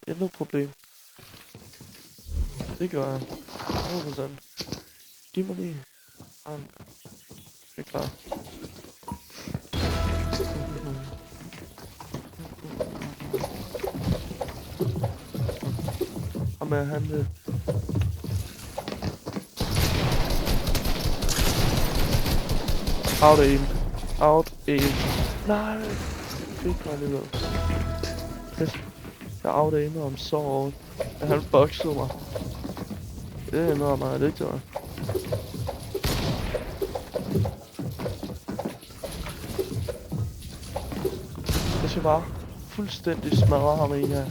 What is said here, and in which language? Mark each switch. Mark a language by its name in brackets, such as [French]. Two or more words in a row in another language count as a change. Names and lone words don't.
[Danish] Intet problem. Det gør jeg. 100%. Giv mig lige. Det er klar. Og med han det. [English] Out aim. Out aim. [Danish] Nej. Fik mig alligevel. Jeg out aimede ham så hårdt. Han boxede mig. Det er noget meget lidt, jo. Jeg skal bare fuldstændig smadre ham i her.